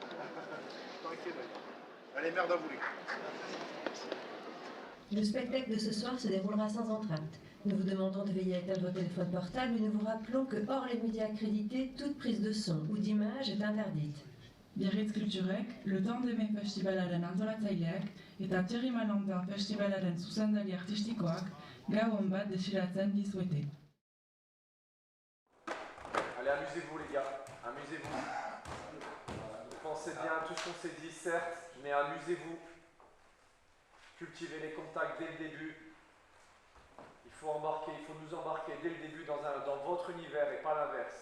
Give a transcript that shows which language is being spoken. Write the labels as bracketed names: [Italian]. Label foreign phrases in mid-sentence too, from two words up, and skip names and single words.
[French] Je suis pas inquiet d'ailleurs. Allez, merde à vous les gars. Le spectacle de ce soir se déroulera sans entracte. Nous vous demandons de veiller à éteindre vos téléphones portables et nous vous rappelons que, hors les médias accrédités, toute prise de son ou d'image est interdite. [Basque] Biarritz Kulturek, le tandem festivalaren antolatzaileak eta Thierry Malantin festivalaren zuzendari artistikoak gau on bat desiratzen dizuete. [French] Allez, amusez-vous les gars, amusez-vous. Pensez bien à tout ce qu'on s'est dit, certes, mais amusez-vous. Cultivez les contacts dès le début. Il faut nous embarquer dès le début dans votre univers et pas l'inverse.